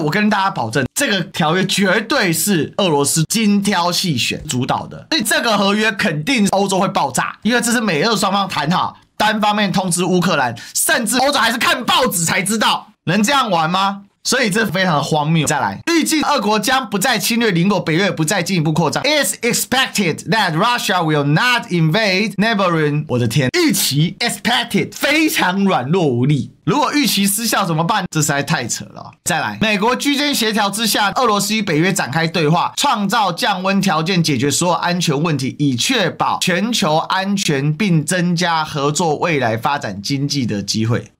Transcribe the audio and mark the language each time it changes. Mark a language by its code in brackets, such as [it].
[zh] 我跟大家保證，這個條約絕對是俄羅斯精挑細選主導的，所以這個合約肯定歐洲會爆炸，因為這是美俄雙方談好，單方面通知烏克蘭，甚至歐洲還是看報紙才知道，能這樣玩嗎？所以這非常的荒謬。再來，預計俄國將不再侵略鄰國，北約也不再進一步擴張。 [en] It's expected that Russia will not invade neighboring。 [zh] 我的天，預期 expected 非常軟弱無力。如果預期失效怎麼辦？這實在太扯了。再來，美國居間協調之下，俄羅斯與北約展開對話，創造降溫條件，解決所有安全問題，以確保全球安全，並增加合作未來發展經濟的機會。